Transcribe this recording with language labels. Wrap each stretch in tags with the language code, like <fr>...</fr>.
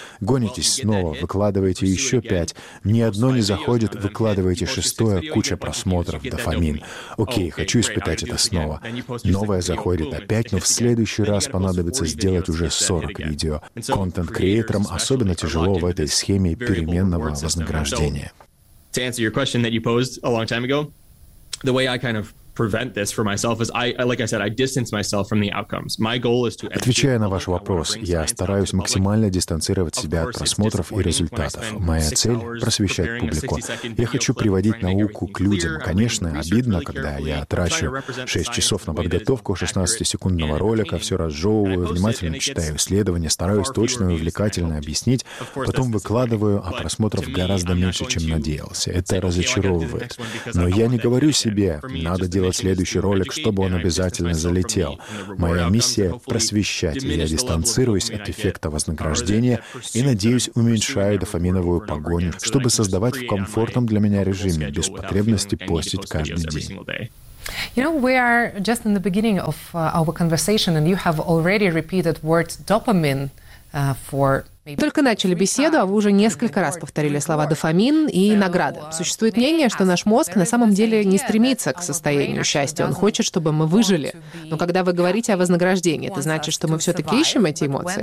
<ru>Гонитесь снова, выкладываете еще 5. Ни одно не заходит, выкладываете 6-е, куча просмотров, дофамин. Окей, хочу испытать это снова. Новое заходит опять, но в следующий раз понадобится сделать уже 40 видео. Контент-креаторам особенно тяжело в этой схеме переменного вознаграждения.</ru> <en>To answer your question that you posed a long time ago, the way I kind of prevent this for myself is I, like I said, I distance myself from the outcomes. My goal is to.</en> <ru>Отвечая на ваш вопрос, я стараюсь максимально дистанцировать себя от просмотров и результатов. Моя цель — просвещать публику. Я хочу приводить науку к людям. Конечно, обидно, когда я трачу 6 часов на подготовку 16-секундного ролика, все разжевываю, внимательно читаю исследования, стараюсь точно и увлекательно объяснить, потом выкладываю, а просмотров гораздо меньше, чем надеялся. Это разочаровывает. Но я не говорю себе, надо делать следующий ролик, чтобы он обязательно залетел. Моя миссия — просвещать, и я дистанцируюсь от эффекта вознаграждения и, надеюсь, уменьшаю дофаминовую погоню, чтобы создавать в комфортном для меня режиме, без потребности постить каждый день.</ru> <en>You know, we are just in the beginning of our conversation, and you have already repeated word dopamine for...</en> <ru>Только начали беседу, а вы уже несколько раз повторили слова «дофамин» и «награда». Существует мнение, что наш мозг на самом деле не стремится к состоянию счастья. Он хочет, чтобы мы выжили. Но когда вы говорите о вознаграждении, это значит, что мы все-таки ищем эти эмоции?</ru>